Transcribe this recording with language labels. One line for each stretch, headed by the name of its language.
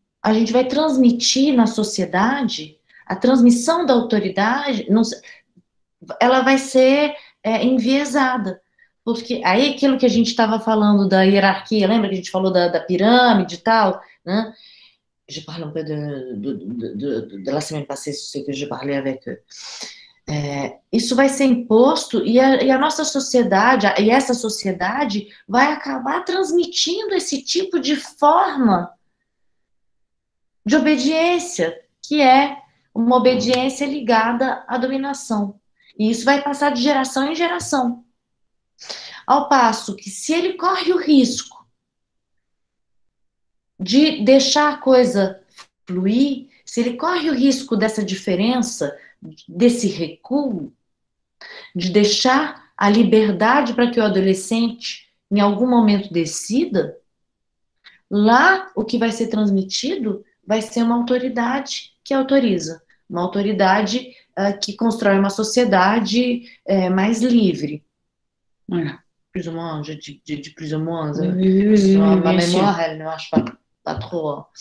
Portuguese: A gente vai transmitir na sociedade a transmissão da autoridade, ela vai ser enviesada. Porque aí aquilo que a gente estava falando da hierarquia, lembra que a gente falou da pirâmide e tal, né?
French: Je parle un peu de la semaine passée, c'est que je parlais avec eux.
Portuguese: Isso vai ser imposto e a nossa sociedade, e essa sociedade vai acabar transmitindo esse tipo de forma de obediência, que é uma obediência ligada à dominação. E isso vai passar de geração em geração. Ao passo que, se ele corre o risco de deixar a coisa fluir, se ele corre o risco dessa diferença, desse recuo, de deixar a liberdade para que o adolescente, em algum momento, decida, lá o que vai ser transmitido vai ser uma autoridade que autoriza, uma autoridade que constrói uma sociedade mais livre.
French: Voilà. Plus ou moins, je dis plus ou moins. Oui, ma mémoire, elle ne marche pas trop.